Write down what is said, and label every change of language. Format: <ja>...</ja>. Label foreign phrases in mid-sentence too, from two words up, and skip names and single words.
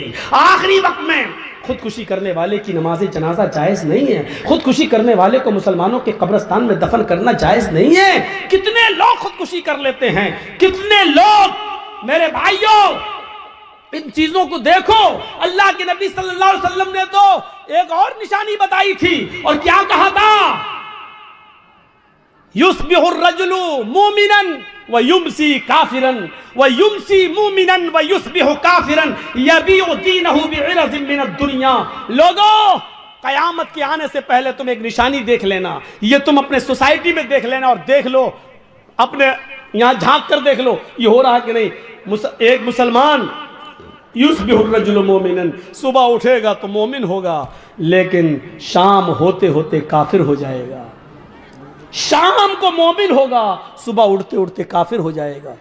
<ur>آخری وقت میں خودکشی کرنے والے کی نماز جنازہ جائز نہیں ہے، خودکشی کرنے والے کو مسلمانوں کے قبرستان میں دفن کرنا جائز نہیں ہے۔ کتنے لوگ خودکشی کر لیتے ہیں، کتنے لوگ، میرے بھائیوں ان چیزوں کو دیکھو۔ اللہ کے نبی</ur> <ar>صلی اللہ علیہ وسلم</ar> <ur>نے تو ایک اور نشانی بتائی تھی، اور کیا کہا تھا؟</ur> <ar>یصبح الرجل مومنا ویمسی کافرا ویمسی مومنا ویصبح کافرا یبیع دینہ بعرض من الدنیا۔</ar> <ur>لوگوں قیامت کے آنے سے پہلے تم ایک نشانی دیکھ لینا، یہ تم اپنے سوسائٹی میں دیکھ لینا، اور دیکھ لو اپنے یہاں جھانک کر دیکھ لو یہ ہو رہا کہ نہیں۔ ایک مسلمان</ur> <ar>یصبح الرجل مومنا،</ar> <ur>صبح اٹھے گا تو مومن ہوگا، لیکن شام ہوتے ہوتے کافر ہو جائے گا، شام کو مومن ہوگا، صبح اٹھتے اٹھتے کافر ہو جائے گا۔</ur>